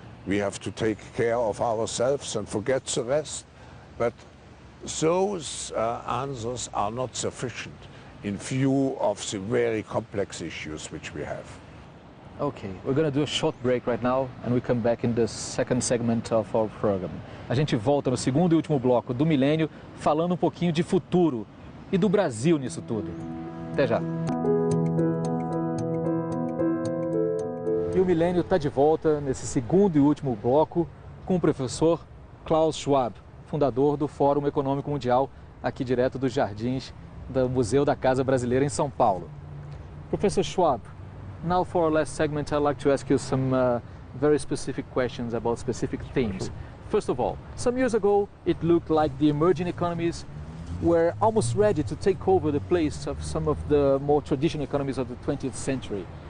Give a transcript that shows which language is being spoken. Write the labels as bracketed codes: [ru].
[en] We have to take care of ourselves and forget the rest. But those answers are not sufficient in view of the very complex issues which we have. Okay, we're going to do a short break right now and we come back in the second segment of our program. [pt] A gente volta no segundo e último bloco do milênio falando um pouquinho de futuro e do Brasil nisso tudo. Até já. E o milênio está de volta nesse segundo e último bloco com o professor Klaus Schwab, fundador do Fórum Econômico Mundial, aqui direto dos jardins do Museu da Casa Brasileira em São Paulo. [en] Professor Schwab, now for our last segment I'd like to ask you some very specific questions about specific themes. First of all, some years ago it looked like the emerging economies were almost ready to take over the place of some of the more traditional economies of the 20th century.